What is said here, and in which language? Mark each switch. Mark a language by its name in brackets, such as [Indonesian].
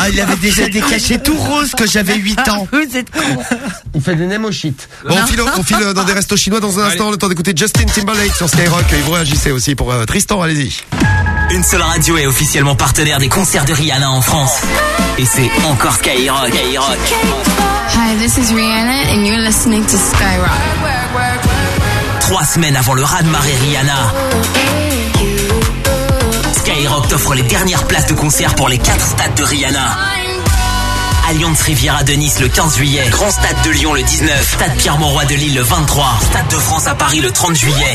[French] Ah, il avait déjà des cachets tout roses quand j'avais 8 ans. Vous êtes con. Il fait des Nemo shit. Bon, on file dans des restos chinois dans un. Allez. Le temps d'écouter Justin Timberlake sur Skyrock. Et vous réagissez aussi pour Tristan, allez-y. Une seule radio est officiellement partenaire des concerts de Rihanna en France. Et c'est encore Skyrock. [English] Hi, this is Rihanna and you're listening to Skyrock. [French] Trois semaines avant le raz-de-marée Rihanna, Skyrock t'offre les dernières places de concert pour les quatre stades de Rihanna. Allianz Riviera de Nice le 15 juillet, Grand Stade de Lyon le 19, Stade Pierre-Mauroy de Lille le 23, Stade de France à Paris le 30 juillet.